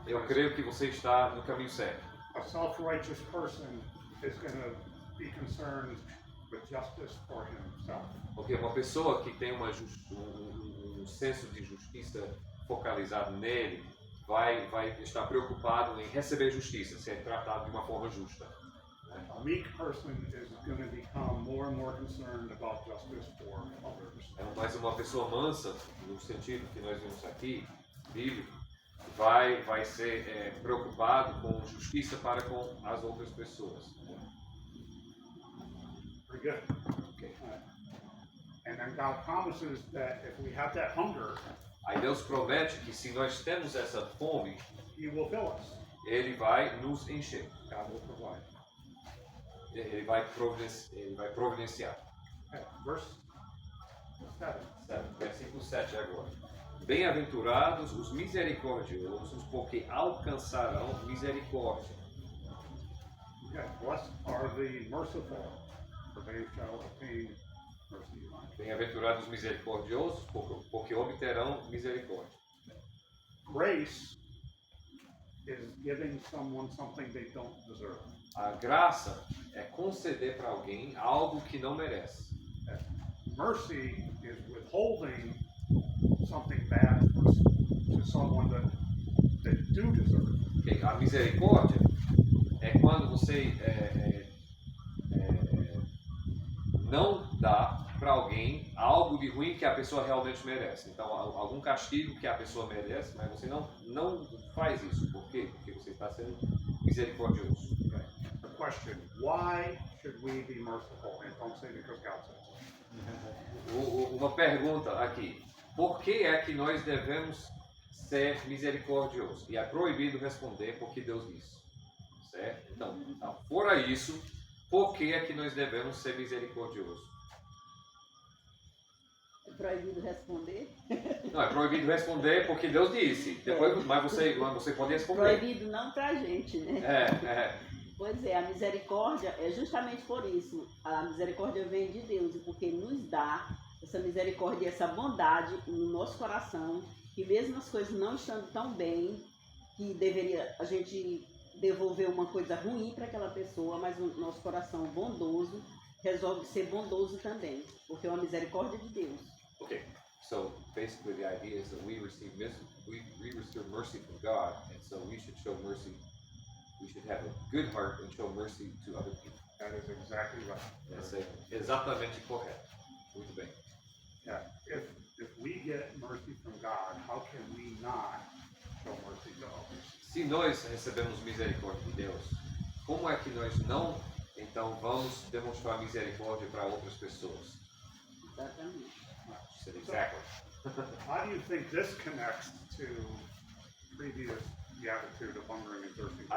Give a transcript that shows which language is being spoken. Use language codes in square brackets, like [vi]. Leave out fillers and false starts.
[pt] Eu creio que você está no caminho certo. [en] A self-righteous person is going to be concerned with justice for himself. [pt] Porque uma pessoa que tem um senso de justiça focalizado nele vai estar preocupado em receber justiça, ser tratado de uma forma justa. [en] A meek person is going to become more and more concerned about justice for others. [pt] Mas uma pessoa mansa, no sentido que nós vimos aqui, bíblico, vai ser preocupado com justiça para com as outras pessoas. [en] Pretty good. Okay. And then God promises that if we have that hunger, [pt] Aí Deus promete que se nós temos essa fome, [en] He will fill us. [pt] Ele vai nos encher. [en] God will provide. [pt] Ele vai providenciar. [en] Okay. Verse 7. [pt] Versículo 7 agora. Bem-aventurados os misericordiosos, porque alcançarão misericórdia. [en] Okay, blessed are the merciful, for they shall obtain mercy. [pt] Bem-aventurados os misericordiosos, porque obterão misericórdia. [en] Grace is giving someone something they don't deserve. [pt] A graça é conceder para alguém algo que não merece. [en] Mercy is withholding something bad to someone that do deserve. Okay? [pt] A misericórdia é quando você não dá para alguém algo de ruim que a pessoa realmente merece. Então, algum castigo que a pessoa merece, mas você não faz isso. Por quê? Porque você está sendo misericordioso. [en] Okay. The question, why should we be merciful? And don't say because God says it. [pt] Uma pergunta aqui. Por que é que nós devemos ser misericordiosos? E é proibido responder porque Deus disse. Certo? Então, fora isso, por que é que nós devemos ser misericordiosos? É proibido responder. Não, é proibido responder porque Deus disse. Depois, mas você pode responder. Proibido não pra gente, né? Pois é, a misericórdia é justamente por isso. A misericórdia vem de Deus, e porque nos dá essa misericórdia e essa bondade no nosso coração, que mesmo as coisas não estando tão bem, que deveria a gente devolver uma coisa ruim para aquela pessoa, mas o nosso coração bondoso resolve ser bondoso também, porque é uma misericórdia de Deus. [en] Okay, so basically the idea is that we receive mercy from God, and so we should show mercy. We should have a good heart and show mercy to other people. That is exactly right. [pt] Essa é exatamente correto. Muito bem. [en] Yeah. If we get mercy from God, how can we not show mercy to others? [pt] Se nós recebemos misericórdia de Deus, como é que nós não, então, vamos demonstrar misericórdia para outras pessoas? Exatamente. [en] She said exactly. How do you think this connects to previous the attitude of hungering and thirsting for